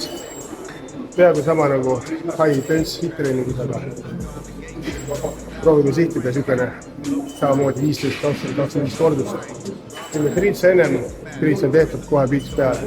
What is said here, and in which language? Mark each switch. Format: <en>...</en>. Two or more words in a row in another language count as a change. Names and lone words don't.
<et>Peaaegu sama nagu</et> <en>high intense</en> <et>hit-treeningus, aga proovime sihtida niisugune samamoodi 15, 20, 25 kordust. Teeme triitsa ennem, triits on tehtud kohe piits peale.</et>